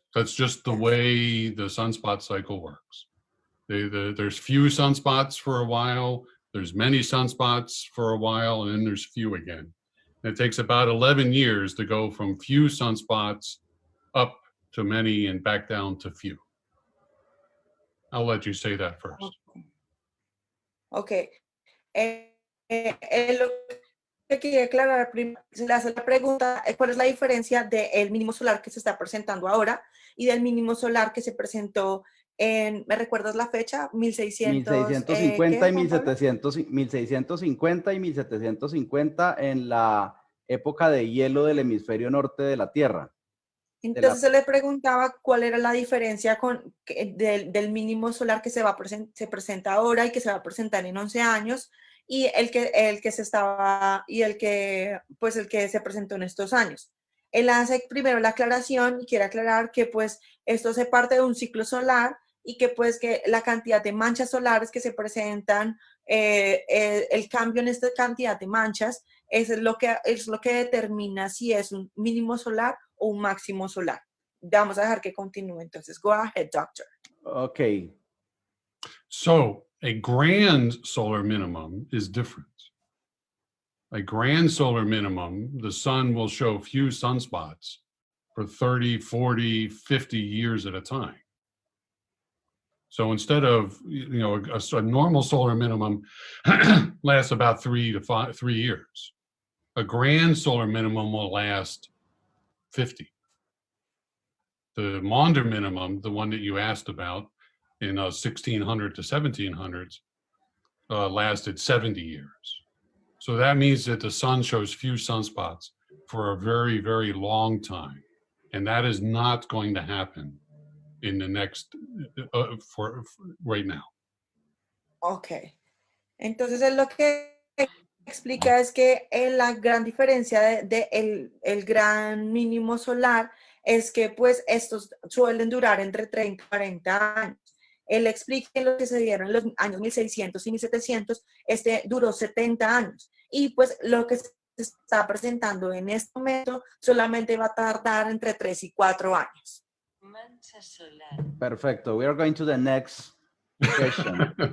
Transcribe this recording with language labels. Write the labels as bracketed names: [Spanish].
[English] That's just the way the sunspot cycle works. There's few sunspots for a while, There's many sunspots for a while, and then there's few again. It takes about 11 years to go from few sunspots up to many and back down to few. I'll let you say that first. Ok. [Spanish] Lo que quería aclarar, se le hace la pregunta, ¿cuál es la diferencia del mínimo solar que se está presentando ahora y del mínimo solar que se presentó en, ¿me recuerdas la fecha? 1650 y ¿qué, Juan Pablo? 1650 y 1750 en la época de hielo del hemisferio norte de la Tierra. Entonces se le preguntaba cuál era la diferencia del mínimo solar que se presenta ahora y que se va a presentar en 11 años y el que se presentó en estos años. Él hace primero la aclaración y quiere aclarar que pues esto hace parte de un ciclo solar y que pues que la cantidad de manchas solares que se presentan, el cambio en esta cantidad de manchas es lo que determina si es un mínimo solar o un máximo solar. Vamos a dejar que continúe. Entonces, [English] go ahead, [Spanish] doctor. [English] Okay. So a grand solar minimum is different. A grand solar minimum, the sun will show few sunspots for 30, 40, 50 years at a time. So instead of, a normal solar minimum lasts about 3 years. A grand solar minimum will last 50. The Maunder minimum, the one that you asked about in 1600 to 1700s, lasted 70 years. So that means that the sun shows few sunspots for a very, very long time. And that is not going to happen in the next, for right now. Ok. [Spanish] Entonces, lo que explica es que la gran diferencia el gran mínimo solar es que pues estos suelen durar entre 30 y 40 años. Él explica que lo que se dieron en los años 1600 y 1700, duró 70 años. Y pues lo que se está presentando en este momento solamente va a tardar entre 3 y 4 años. Mancha solar. Perfecto. [English] We are going to the next question.